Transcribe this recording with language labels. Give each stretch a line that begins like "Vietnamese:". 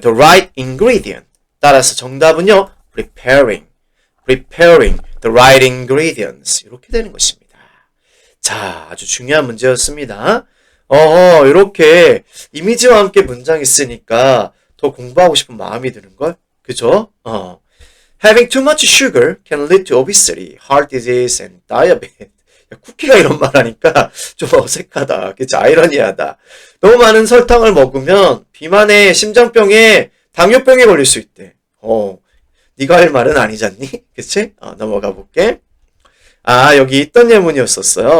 English: The right ingredient.
Korean: 따라서 정답은요.
English: preparing the right ingredients.
Korean: 이렇게 되는 것입니다. 자, 아주 중요한 문제였습니다. 이렇게 이미지와 함께 문장이 있으니까 더 공부하고 싶은 마음이 드는걸? 그죠?
English: Having too much sugar can lead to obesity, heart disease, and diabetes.
Korean: 야, 쿠키가 이런 말 하니까 좀 어색하다. 그치? 아이러니하다. 너무 많은 설탕을 먹으면 비만에, 심장병에, 당뇨병에 걸릴 수 있대. 네가 할 말은 아니잖니? 그치? 넘어가 볼게. 여기 있던 예문이었었어요.